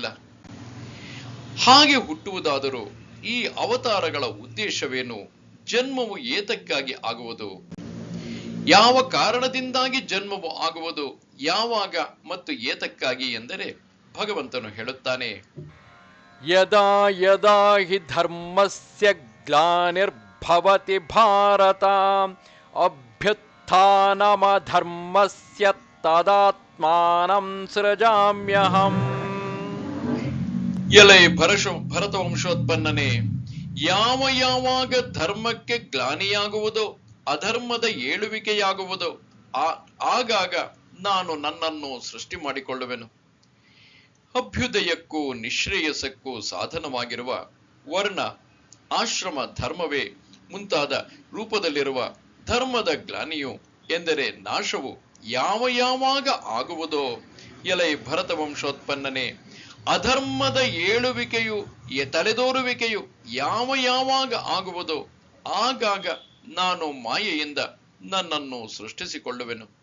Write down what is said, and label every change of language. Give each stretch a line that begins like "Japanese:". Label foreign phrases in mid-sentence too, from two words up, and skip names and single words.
Kannada: ಹಾಗೆ ಹುಟ್ಟುವುದಾದರೂ ಈ ಅವತಾರಗಳ ಉದ್ದೇಶವೇನು? ಜನ್ಮವು ಏತಕ್ಕಾಗಿ ಆಗುವುದು? ಯಾವ ಕಾರಣದಿಂದಾಗಿ ಜನ್ಮವು ಆಗುವುದು? ಯಾವಾಗ ಮತ್ತು ಏತಕ್ಕಾಗಿ ಎಂದರೆ ಭಗವಂತನು ಹೇಳುತ್ತಾನೆ,
Sanskrit: ಯದಾ ಯದಾ ಹಿ ಧರ್ಮಸ್ಯ ಗ್ಲಾನಿರ್ಭವತಿ ಭಾರತ ಅಭ್ಯುತ್ಥಾನಮಧರ್ಮಸ್ಯ ತದಾತ್ಮಾನಂ ಸೃಜಾಮ್ಯಹಂ.
Kannada: ಎಲೈ ಭರತ ವಂಶೋತ್ಪನ್ನನೇ, ಯಾವಾಗ ಧರ್ಮಕ್ಕೆ ಗ್ಲಾನಿಯಾಗುವುದೋ, ಅಧರ್ಮದ ಏಳುವಿಕೆಯಾಗುವುದೋ, ಆಗಾಗ ನಾನು ನನ್ನನ್ನು ಸೃಷ್ಟಿ ಮಾಡಿಕೊಳ್ಳುವೆನು. ಅಭ್ಯುದಯಕ್ಕೂ ನಿಶ್ರೇಯಸಕ್ಕೂ ಸಾಧನವಾಗಿರುವ ವರ್ಣ, ಆಶ್ರಮ, ಧರ್ಮವೇ ಮುಂತಾದ ರೂಪದಲ್ಲಿರುವ ಧರ್ಮದ ಗ್ಲಾನಿಯು ಎಂದರೆ ನಾಶವು ಯಾವಾಗ ಆಗುವುದೋ, ಎಲೈ ಭರತ ವಂಶೋತ್ಪನ್ನನೇ, ಅಧರ್ಮದ ಏಳುವಿಕೆಯು ತಲೆದೋರುವಿಕೆಯು ಯಾವಾಗ ಆಗುವುದೋ ಆಗಾಗ ನಾನು ಮಾಯೆಯಿಂದ ನನ್ನನ್ನು ಸೃಷ್ಟಿಸಿಕೊಳ್ಳುವೆನು.